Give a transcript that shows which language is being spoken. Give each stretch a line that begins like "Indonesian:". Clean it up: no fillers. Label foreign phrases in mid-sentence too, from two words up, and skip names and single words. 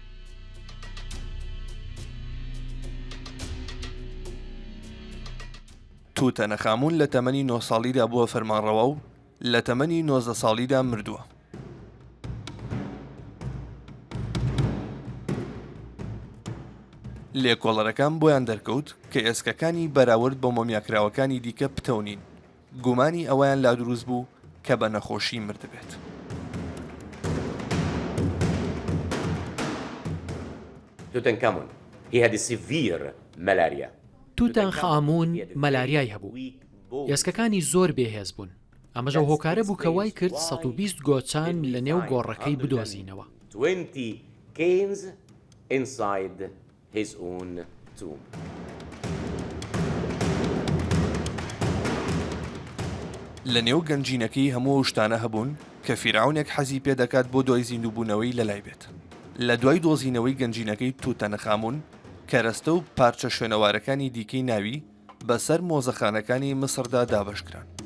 Central Kurdish: توتەنەخامون لە تەمەنی 9 ساڵیدا بووە فەرمانڕەوا و لە تەمەنی 19 ساڵیدا مردووە. لێکۆڵەرەکان بۆیان دەرکەوت کە ئێسکەکانی بەراورد بە مۆمیاکراوەکانی دیکە پتەونین. گومانی ئەویان لا دروست بوو کە بە نەخۆشی مردبێت.
English: Tutankhamun, he had a severe malaria.
Central Kurdish: توتەنخامون مەلاریای هەبوو. ئێسکەکانی زۆر بێهێز بوون. ئەمەش ئەو هۆکارە بوو کە وای کرد 120 گۆچان لە نێو گۆڕەکەی بدۆزینەوە.
English: 20 canes inside his own tomb.
Central Kurdish: لە نێو گەنجینەکەی هەموو شتانە هەبوون کە فیرعونێک حەزی پێ دەکات بۆ دوای زیندووبوونەوەی لەلای بێت. لە دوای دۆزینەوەی گەنجینەکەی توتەنەخامون کەرەستە و پارچە شوێنەوارەکانی دیکەی ناوی بەسەر مۆزەخانەکانی مسردا دابەشکران.